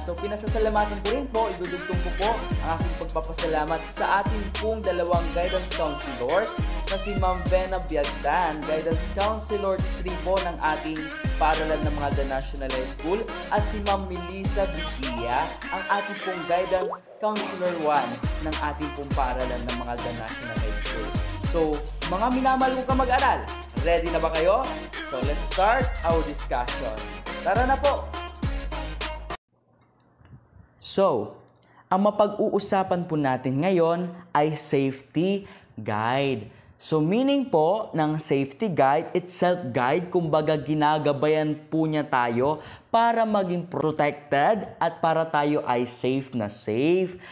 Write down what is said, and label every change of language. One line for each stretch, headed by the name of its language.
Filipino: So pinasasalamatan ko rin po, idudugtong ko po ang aking pagpapasalamat sa ating pong dalawang guidance counselors na si Ma'am Vena Biagdan, guidance counselor 3 po ng ating paaralan ng Mangaldan National High School, at si Ma'am Melissa Vigia, ang ating pong guidance counselor 1 ng ating pong paaralan ng Mangaldan National High School. So, mga minamahal kong kamag-aral, ready na ba kayo?
English: So, let's start our discussion.
Filipino: Tara na po! So, ang mapag-uusapan po natin ngayon ay safety guide. So, meaning po ng safety guide,
English: it's self-guide,
Filipino: kumbaga ginagabayan po niya tayo para maging protected at para tayo ay safe na safe.